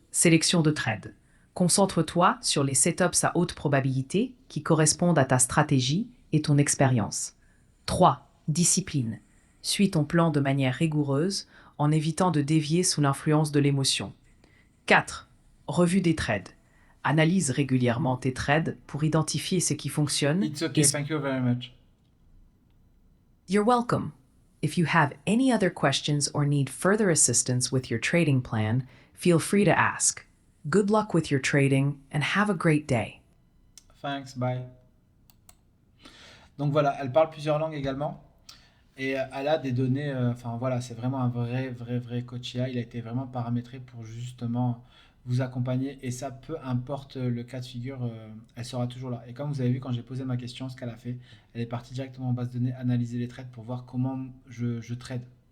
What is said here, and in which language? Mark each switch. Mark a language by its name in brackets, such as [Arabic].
[French] Sélection de trades. Concentre-toi sur les setups à haute probabilité qui correspondent à ta stratégie et ton expérience. 3. Discipline. Suis ton plan de manière rigoureuse en évitant de dévier sous l'influence de l'émotion. 4. Revue des trades. Analyse régulièrement tes trades pour identifier ce qui fonctionne [English] It's [French] et [English] okay, thank you very much. You're welcome. If you have any other questions or need further assistance with your trading plan, feel free to ask. Good luck with your trading and have a great day. Thanks, bye. [French] Donc voilà, elle parle plusieurs langues également. Et elle a des données, enfin voilà, c'est vraiment un vrai coach IA. Il a été vraiment paramétré pour justement vous accompagner. Et ça, peu importe le cas de figure, elle sera toujours là. Et comme vous avez vu quand j'ai posé ma question, ce qu'elle a fait, elle est partie directement en base de données, analyser les trades pour voir comment je trade.